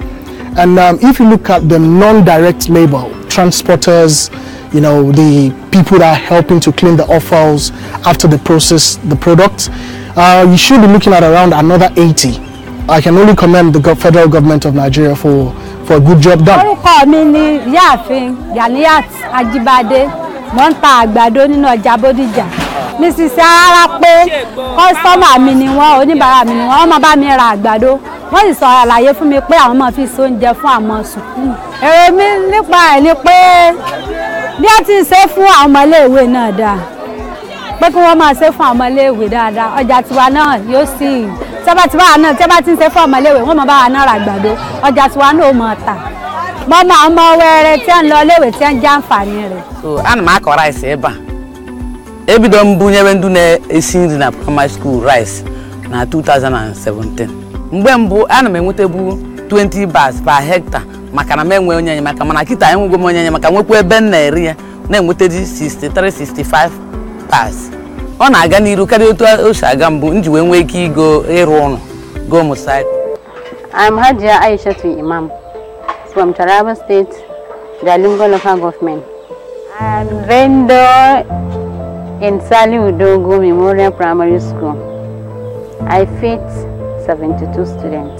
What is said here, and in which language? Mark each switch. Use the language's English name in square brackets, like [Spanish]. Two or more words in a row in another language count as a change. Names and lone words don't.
[English] And if you look at the non-direct labor, transporters, you know, the people that are helping to clean the offals after they process the product, you should be looking at around another 80. I can only commend the federal government of Nigeria for a good job done. [Yoruba] Orúkọ mi ni Ìyáàfin Ganiat Ajibade, mo ń ta àgbàdo nínú ọjà Bódìjà. Mrs. Ara pé customer mi ni wọ́n, oníbàárà mi ni wọ́n máa bá mi ra àgbàdo. Wọ́n sì sọ àlàyé fún mi pé àwọn máa fi so oúnjẹ fún àwọn sùkúù. Èrò mi nípa ẹ̀ ni pé bí a ti ń ṣe fún àwọn ọmọ iléèwé náà dáa. Pé kí wọ́n máa ṣe fún àwọn ọmọ iléèwé dáadáa. Ọjà tiwa náà yóò sì tẹ́bá ti ń ṣe fún ọmọ iléèwé wọ́n máa bá wa náà ra àgbàdo. Ọjà tiwa náà ó máa tà. Mo máa ọmọ wẹ́rẹ́ tí ń lọ iléèwé tí ń jẹ àǹfààní rẹ̀. [Igbo] So ana m akọ rice ebe a. Ebido m bunyere ndị na-esi nri na [English] primary school [Igbo] rice na 2017. Mgbe mbụ ana m enwetebu 20 [English] bags per hectare [Igbo] maka na m enwe onye enyemaka, mana kịta enwego m onye enyemaka nwekwa ebe m na-eri ya na-enwetedi 63-65 bags. Ọ na-aga n'iru karịa otu o si aga mbụ nji wee nwee ike ịrụ ụlọ go motorcycle. [English] I'm Hajia Aishatu Imam from Taraba State, Jalingo local government. I'm vendor in Sali Udogo Memorial Primary School. I feed 72 students.